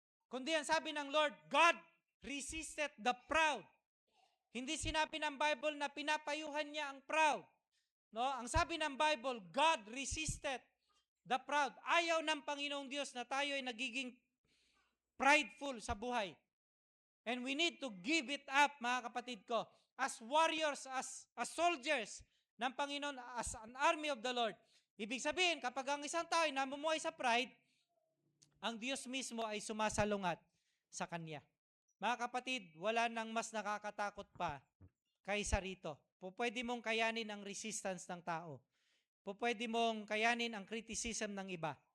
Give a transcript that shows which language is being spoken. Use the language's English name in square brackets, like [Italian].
[Filipino] Kundi ang sabi ng Lord, [English] God resisted the proud. [Filipino] Hindi sinabi ng Bible na pinapayuhan niya ang proud. No, ang sabi ng Bible, [English] God resisted the proud. [Filipino] Ayaw ng Panginoong Diyos na tayo ay nagiging prideful sa buhay. [English] And we need to give it up, [Filipino] mga kapatid ko, [English] as warriors, as soldiers ng Panginoon, as an army of the Lord. [Filipino] Ibig sabihin, kapag ang isang tao ay namumuhay sa pride, ang Diyos mismo ay sumasalungat sa Kanya. Mga kapatid, wala nang mas nakakatakot pa kaysa rito. Pwede mong kayanin ang resistance ng tao. Pwede mong kayanin ang criticism ng iba.